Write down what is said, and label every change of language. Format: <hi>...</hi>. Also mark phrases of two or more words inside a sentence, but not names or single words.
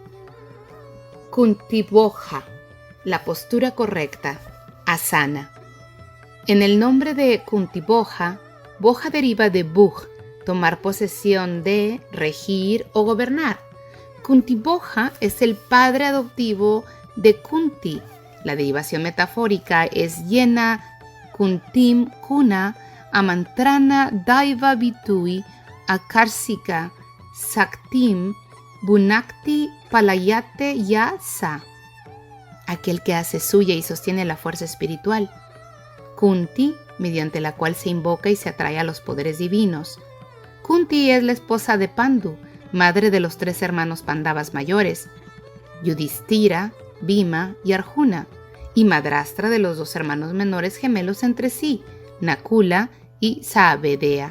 <es>Kuntiboja, la postura correcta, asana. En el nombre de Kuntiboja, boja deriva de bhuj, tomar posesión de, regir o gobernar. Kuntiboja es el padre adoptivo de Kunti. La derivación metafórica es</es> <sa>येन कुन्तिं कुना आमन्त्रण दैव वितुइ आकर्षिक शक्तिं भुनक्ति पालयते यश.</sa> <es>Aquel que hace suya y sostiene la fuerza espiritual. Kunti, mediante la cual se invoca y se atrae a los poderes divinos. Kunti es la esposa de Pandu, madre de los 3 hermanos Pandavas mayores, Yudhishthira, Bhima y Arjuna, y madrastra de los 2 hermanos menores gemelos entre sí, Nakula y Saavedea.</es>